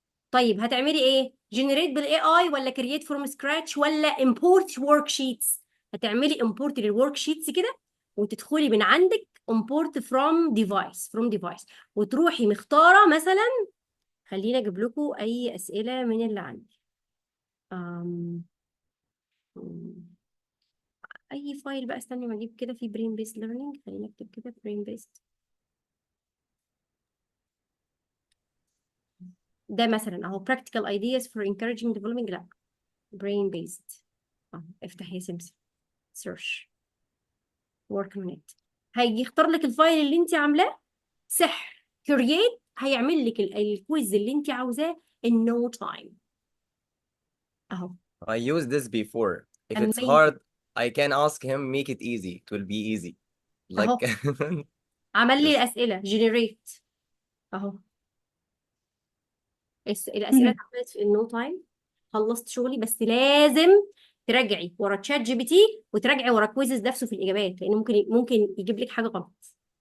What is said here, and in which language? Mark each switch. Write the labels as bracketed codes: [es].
[ar] طيب هتعملي ايه؟ جنريت بالاي اي ولا كرييت فروم سكراتش ولا امبورت ورك شيتس؟ هتعملي امبورت للورك شيتس كده وتدخلي من عندك امبورت فروم ديفايس وتروحي مختاره مثلا. خليني اجيب لكم اي اسئله من اللي عندي. أم... اي فايل بقى، استني ما اجيب كده في برين بيست ليرنينج. خليني اكتب كده برين بيست. ده مثلا اهو [en] practical ideas for encouraging developing. [ar] لا [en] brain based. [ar] افتح يا سمسم [en] search work on it. [ar] هيجي يختار لك الفايل اللي انت عاملاه سحر create، هيعمل لك الكويز اللي انت عاوزاه [en] in no time [ar] اهو. [en] I used this before. If it's amazing hard, I can ask him, make it easy. It will be easy. Like, [ar] اهو. عمل لي [en] yes. [ar] الاسئله generate اهو. الاسئله اتعملت في [en] no time. [ar] خلصت شغلي، بس لازم تراجعي ورا تشات جي بي تي وتراجعي ورا كويزز نفسه في الاجابات، لان ممكن يجيب لك حاجه غلط.